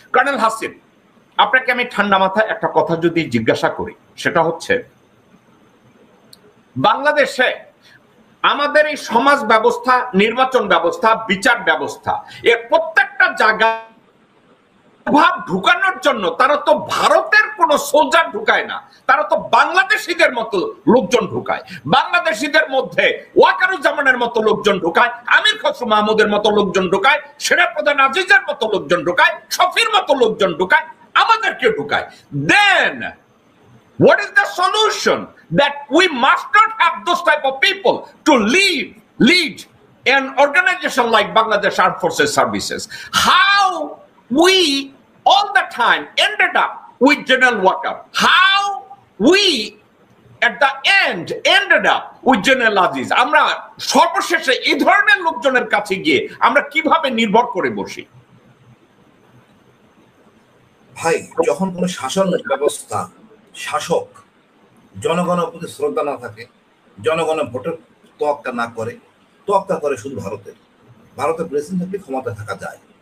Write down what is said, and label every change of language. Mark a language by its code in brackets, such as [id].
[bn] Colonel Hasin, আপনাকে আমি ঠান্ডা মাথায় একটা কথা যদি জিজ্ঞাসা করি, সেটা হচ্ছে বাংলাদেশে আমাদের এই সমাজ ব্যবস্থা, নির্বাচন ব্যবস্থা, বিচার ব্যবস্থা, এর প্রত্যেকটা জায়গা ভাব ঢুকানোর জন্য তারা তো ভারতের কোন সোলজার ঢুকায় না, তারা তো বাংলাদেশিদের মতো লোকজন ঢুকায়। বাংলাদেশিদের মধ্যে ওয়াকারুজ্জামানের মতো লোকজন ঢুকায়, আমির খসরু মাহমুদের মতো লোকজন ঢুকায়, সেনাপ্রধান আজিজের মতো লোকজন ঢুকায়, শফির মতো লোকজন ঢুকায়, আমাদেরকে ঢুকায়। [en] Then what is the solution? That we must not have those type of people to lead an organization like Bangladesh Armed Forces Services. How we all the time ended up with General Wakar. How we at the end ended up with General Aziz. [bn] আমরা সর্বশেষে এই ধরনের লোকজনের কাছে গিয়ে আমরা কিভাবে নির্ভর করে বসি? ভাই, যখন কোনো শাসন ব্যবস্থা, শাসক জনগণের প্রতি শ্রদ্ধা না থাকে, জনগণের ভোটের তোয়াক্কা করে শুধু ভারতের প্রেসিডেন্ট থাকলে ক্ষমতায় থাকা যায়।